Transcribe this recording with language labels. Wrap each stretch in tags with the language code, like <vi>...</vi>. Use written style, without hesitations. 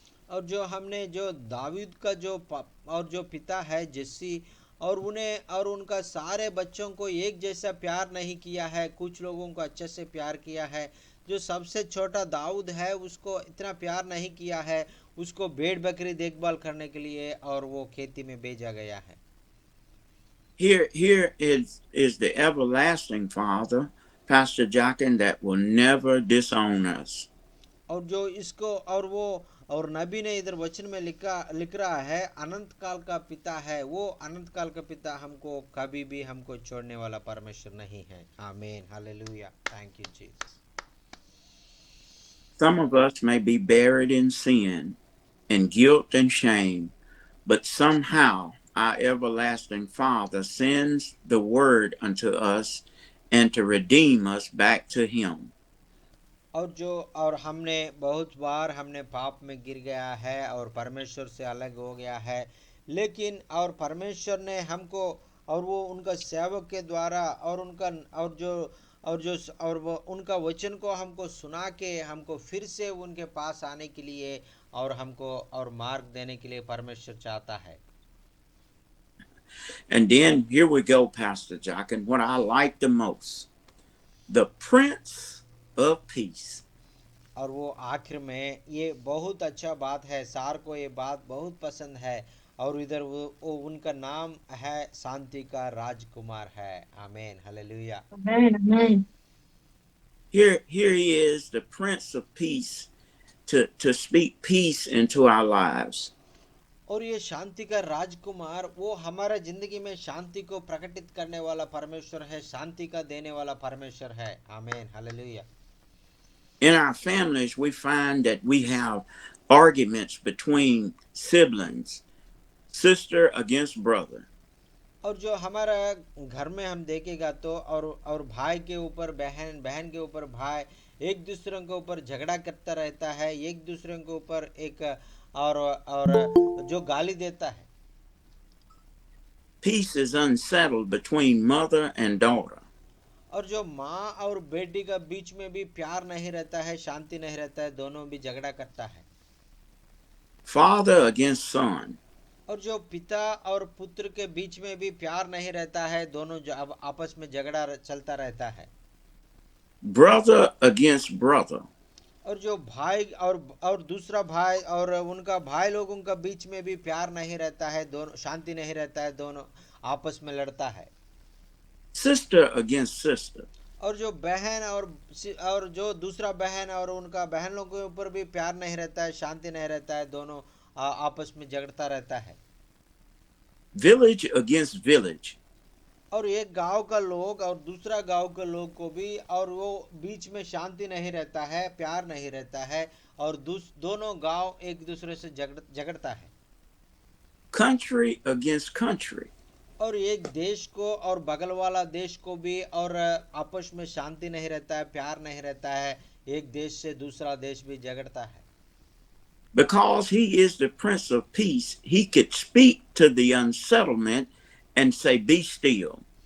<hi>और जो हमने जो दाऊद का और जो पिता है जस्सी और उन्हें और उनका सारे बच्चों को एक जैसा प्यार नहीं किया है, कुछ लोगों को अच्छे से प्यार किया है। जो सबसे छोटा दाऊद है उसको इतना प्यार नहीं किया है, उसको भेड़ बकरी देखभाल करने के लिए और वो खेती में भेजा गया है।</hi> <en>Here is the everlasting Father, Pastor Jockin, that will never disown us.</en> <hi>और जो इसको और वो और नबी ने इधर वचन में लिख रहा है, अनंत काल का पिता है, वो अनंत काल का पिता हमको कभी भी हमको छोड़ने वाला परमेश्वर नहीं है। आमीन, hallelujah,</hi> <en>thank you</en> <hi>Jesus.</hi> <en>Some of us may be buried in sin and guilt and shame, but somehow our everlasting Father sends the word unto us and to redeem us back to Him.</en> <hi>और हमने बहुत बार हमने पाप में गिर गया है और परमेश्वर से अलग हो गया है, लेकिन और परमेश्वर ने हमको और वो उनका सेवक के द्वारा और उनका और वो उनका वचन को हमको सुना के हमको फिर से उनके पास आने के लिए और हमको और मार्ग देने के लिए परमेश्वर चाहता है।</hi> <en>And then here we go, Pastor Jock, and what I like the most, the Prince of Peace.</en> <hi>और वो आखिर में ये बहुत अच्छा बात है, सार को ये बात बहुत पसंद है और इधर वो उनका नाम है शांति का राजकुमार है। आमीन, hallelujah.</hi> <en>Amen. Here he is, the Prince of Peace, to speak peace into our lives.</en> <hi>और ये शांति का राजकुमार वो हमारा जिंदगी में शांति को प्रकटित करने वाला परमेश्वर है, शांति का देने वाला परमेश्वर है। आमीन, hallelujah.</hi> <en>In our families, we find that we have arguments between siblings, sister against brother.</en> <hi>और जो हमारा घर में हम देखेगा तो और भाई के ऊपर बहन, बहन के ऊपर भाई, एक दूसरे के ऊपर झगड़ा करता रहता है, एक दूसरे के ऊपर एक और जो गाली देता है।</hi> <en>Peace is unsettled between mother and daughter.</en> <hi>और जो माँ और बेटी का बीच में भी प्यार नहीं रहता है, शांति नहीं रहता है, दोनों भी झगड़ा करता है।</hi> <en>Father against son.</en> <hi>और जो पिता और पुत्र के बीच में भी प्यार नहीं रहता है, दोनों जो अब आपस में झगड़ा चलता रहता है।</hi> <en>Brother against brother.</en> <hi>और जो भाई और दूसरा भाई और उनका भाई लोगों का बीच में भी प्यार नहीं रहता है, दोनों शांति नहीं रहता है, दोनों आपस में लड़ता है।</hi> <en>Sister against sister.</en> <hi>और जो बहन और जो दूसरा बहन और उनका बहन लोगों के ऊपर भी प्यार नहीं रहता है, शांति नहीं रहता है, दोनों आपस में झगड़ता रहता है।</hi> <en>Village against village.</en> <hi>और एक गांव का लोग और दूसरा गांव के लोग को भी, और वो बीच में शांति नहीं रहता है, प्यार नहीं रहता है, और दोनों गांव एक दूसरे से झगड़ता है।</hi> <en>country against country.</en> <hi>और एक देश को और बगल वाला देश को भी, और आपस में शांति नहीं रहता है, प्यार नहीं रहता है, एक देश से दूसरा देश भी झगड़ता है।</hi> <en>Because he is the Prince of Peace, he could speak to the unsettlement and say, "Be still."</en>